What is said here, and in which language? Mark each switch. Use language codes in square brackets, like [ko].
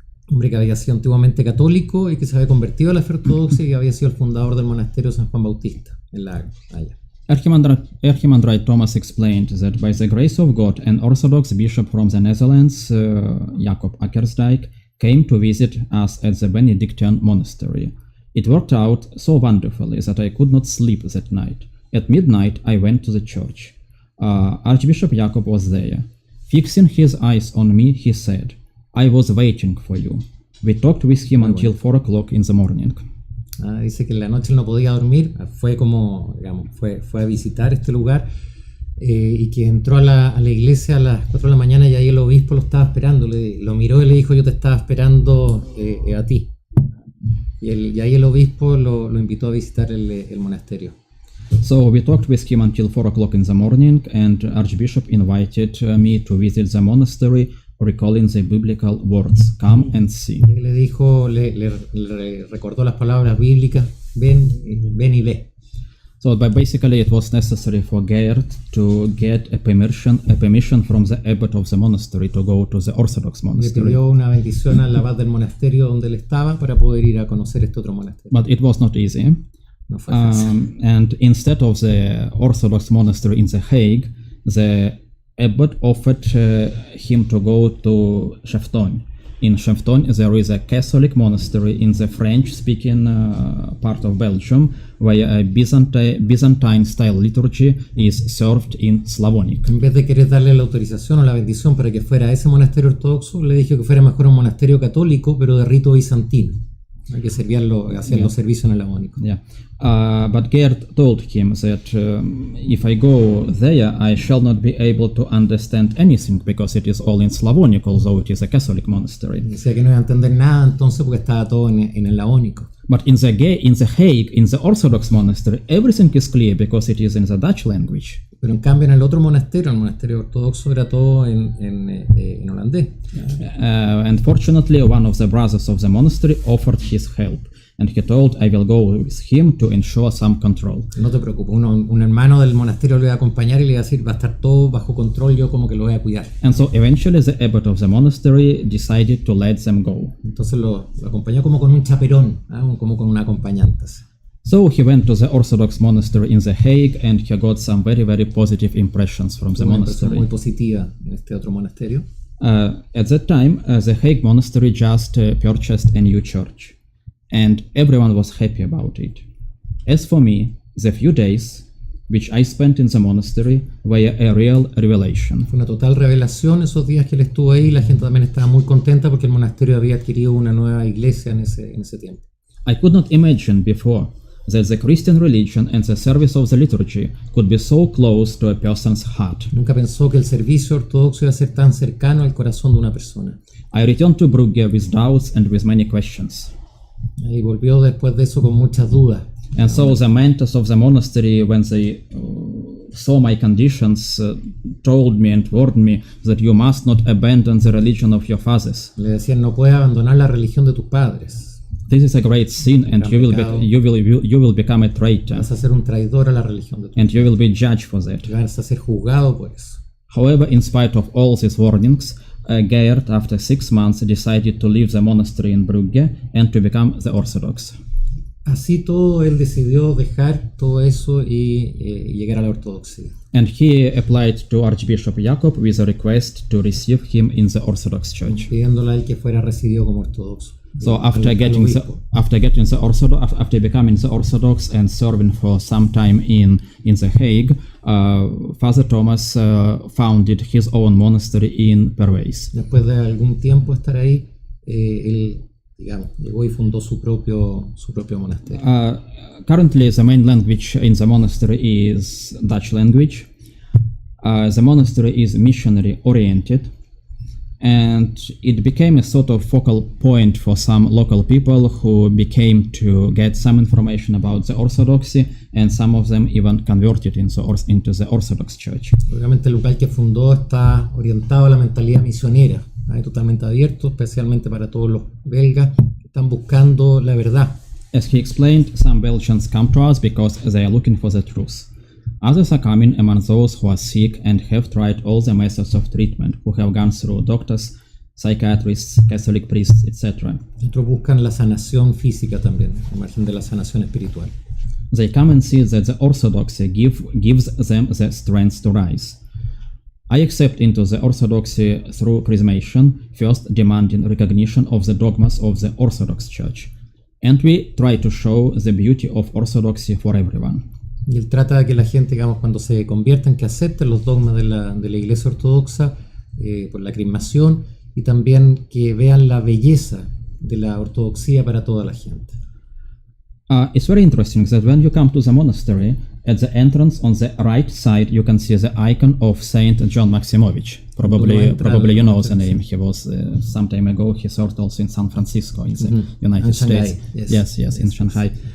[es] hombre que había sido antiguamente católico y que se había convertido a la fe ortodoxa y había sido el fundador del monasterio San Juan Bautista en la allá. [en] Archimandrite Thomas explained that by the grace of God, an Orthodox bishop from the Netherlands, Jacob Akkersdijk, came to visit us at the Benedictine monastery. It worked out so wonderfully that I could not sleep that night. At midnight, I went to the church. Archbishop Jacob was there. Fixing his eyes on me, he said, I was waiting for you. We talked with him until 4 o'clock in the morning. [es] Dice que en la noche él no podía dormir, fue como, digamos, fue a visitar este lugar y que entró a la iglesia a las 4 de la mañana y ahí el obispo lo estaba esperando, lo miró y le dijo, yo te estaba esperando a ti. Y ahí el obispo lo invitó a visitar el monasterio. [en] So we talked with him until 4 o'clock in the morning, and Archbishop invited me to visit the monastery, recalling the biblical words, come and see. [es] Y le dijo, le recordó las palabras bíblicas, ven y ve. [en] So basically it was necessary for Gerd to get a permission from the abbot of the monastery to go to the Orthodox [es] Le [en] monastery. [es] pidió una bendición al abad del monasterio donde él estaba para poder ir a conocer este otro monasterio. [en] But it was not easy. [es] No fue fácil. [en] And instead of the Orthodox monastery in The Hague, the abbot offered him to go to Chefton. In Chefton, there is a Catholic monastery in the French-speaking part of Belgium, where a Byzantine-style liturgy is served in Slavonic. [es] En vez de querer darle la autorización o la bendición para que fuera a ese monasterio ortodoxo, le dijo que fuera mejor un monasterio católico, pero de rito bizantino, que hacían los servicios en el amónico. [en] Yeah. But Gerd told him that if I go there, I shall not be able to understand anything because it is all in Slavonic, although it is a Catholic monastery. [es] Decía que no iba a entender nada entonces porque estaba todo en el laónico. [en] But in the Hague, in the Orthodox monastery, everything is clear because it is in the Dutch language. [es] Pero en cambio en el otro monasterio, el monasterio ortodoxo, era todo en holandés. [en] And fortunately, one of the brothers of the monastery offered his help, and he told I will go with him to ensure some control. [es] No te preocupes, un hermano del monasterio le iba a acompañar y le iba a decir, va a estar todo bajo control, yo como que lo voy a cuidar. [en] And so eventually the abbot of the monastery decided to let them go. [es] Entonces lo acompañó como con un chaperón, como con un acompañante. [en] So he went to the Orthodox monastery in The Hague, and he got some very, very positive impressions from the monastery. [es] Muy positiva en este otro monasterio. [en] At that time, The Hague monastery just purchased a new church, and everyone was happy about it. As for me, the few days which I spent in the monastery were a real revelation. [es] Fue una total revelación esos días que él estuvo ahí. La gente también estaba muy contenta porque el monasterio había adquirido una nueva iglesia en ese tiempo. [en] I could not imagine before that the Christian religion and the service of the liturgy could be so close to a person's heart. [es] Nunca pensó que el servicio ortodoxo iba a ser tan cercano al corazón de una persona. [en] I returned to Brugge with doubts and with many questions. [es] Y volvió después de eso con muchas dudas. [en] And so the mentors of the monastery, when they saw my conditions, told me and warned me that you must not abandon the religion of your fathers. [es] Le decían, no puedes abandonar la religión de tus padres. [en] This is a great sin, and you will become a traitor. [es] Vas a ser un traidor a la religión de tus padres. [en] And you will be judged for that. [es] Vas a ser juzgado por eso. [en] However, in spite of all these warnings, Gerd, after 6 months, decided to leave the monastery in Brugge and to become the Orthodox. [es] Así todo, él decidió dejar todo eso y llegar a la ortodoxia. [en] And he applied to Archbishop Jacob with a request to receive him in the Orthodox Church. [es] Pidiéndole a él que fuera recibido como ortodoxo. [en] So after becoming the Orthodox and serving for some time in The Hague, Father Thomas founded his own monastery in Pervais. [es] Después de algún tiempo estar ahí, él, digamos, llegó y fundó su propio monasterio. [en] Currently, the main language in the monastery is Dutch language. The monastery is missionary oriented, and it became a sort of focal point for some local people who became to get some information about the Orthodoxy, and some of them even converted into the Orthodox Church. [es] Obviamente el local que fundó está orientado a la mentalidad misionera, totalmente abierto, especialmente para todos los belgas que están buscando la verdad. [en] As he explained, some Belgians come to us because they are looking for the truth. Others are coming among those who are sick and have tried all the methods of treatment, who have gone through doctors psychiatrists, Catholic priests, etc. [es] Otros buscan la sanación física también, al margen de la sanación espiritual. [en] They come and see that the Orthodoxy gives them the strength to rise. I accept into the Orthodoxy through chrismation, first demanding recognition of the dogmas of the Orthodox Church. And we try to show the beauty of Orthodoxy for everyone. [es] Y él trata de que la gente, digamos, cuando se conviertan, que acepten los dogmas de la Iglesia Ortodoxa por la crismación, y también que vean la belleza de la ortodoxia para toda la gente. [en] It's very interesting that when you come to the monastery, at the entrance on the right side you can see the icon of Saint John Maximovich. Probably you know the name. He was some time ago. He served also in San Francisco in the United States. Yes, in Shanghai.